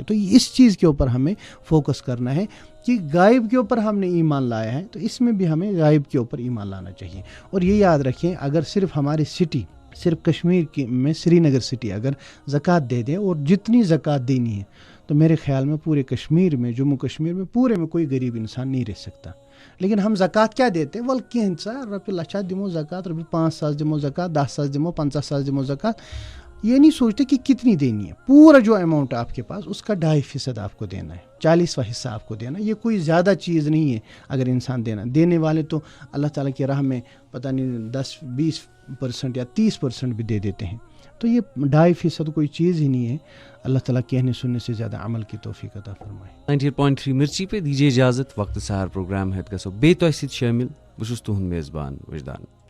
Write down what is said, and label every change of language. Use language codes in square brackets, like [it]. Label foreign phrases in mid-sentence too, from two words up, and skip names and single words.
[ur] تو اس چیز کے اوپر ہمیں فوکس کرنا ہے کہ غائب کے اوپر ہم نے ایمان لایا ہے تو اس میں بھی ہمیں غائب کے اوپر ایمان لانا چاہیے. اور یہ یاد رکھیں, اگر صرف ہماری سٹی, صرف کشمیر میں سری نگر سٹی اگر زکوٰۃ دے دیں اور جتنی زکوٰۃ دینی ہے, تو میرے خیال میں پورے کشمیر میں, جموں کشمیر میں پورے میں کوئی غریب انسان نہیں رہ سکتا. لیکن ہم زکوٰۃ کیا دیتے ہیں, [ks] ول کینسا رۄپیہِ لچھا دمو زکوٰۃ, رۄپیہِ 5,000 دمو زکوٰۃ, 10,000 دمو, 50,000 دمو زکوٰۃ. [ur] یہ نہیں سوچتے کہ کتنی دینی ہے. پورا جو اماؤنٹ آپ کے پاس اس کا 2.5% آپ کو دینا ہے, 40واں حصہ آپ کو دینا. یہ کوئی زیادہ چیز نہیں ہے اگر انسان دینے والے تو اللہ تعالیٰ کی راہ میں پتہ نہیں 10-20% یا 30% بھی دے دیتے ہیں. تو یہ 2.5% کوئی چیز ہی نہیں ہے. اللہ تعالیٰ کہنے سننے سے زیادہ عمل کی توفیق عطا فرمائے. 90.3 مرچی پہ دیجیے اجازت. وقت سہار پروگرام ہے [ks] گژھو بیٚیہِ تۄہہِ سۭتۍ شٲمِل. بہٕ چھُس تُہُنٛد میزبان وجدان.